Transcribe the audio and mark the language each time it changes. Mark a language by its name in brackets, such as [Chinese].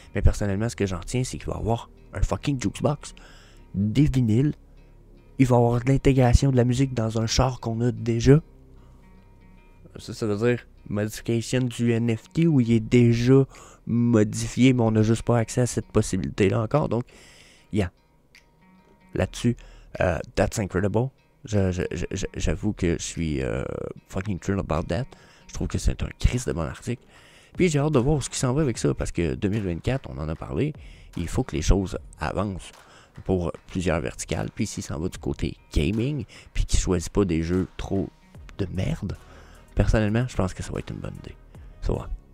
[French] Mais personnellement, ce que j'en retiens, c'est qu'il va y avoir un fucking jukebox, des vinyles, il va y avoir de l'intégration de la musique dans un char qu'on a déjà. Ça veut dire modification du NFT où il est déjà modifié, mais on n'a juste pas accès à cette possibilité-là encore. Donc, là-dessus, [English] that's incredible. [French] J'avoue que je suis fucking [English] thrilled about that. [French] Je trouve que c'est un Christ de bon article. Puis j'ai hâte de voir ce qui s'en va avec ça, parce que 2024, on en a parlé, il faut que les choses avancent pour plusieurs verticales. Puis s'il s'en va du côté gaming, puis qu'il ne choisit pas des jeux trop de merde, personnellement, je pense que ça va être une bonne idée. Ça va.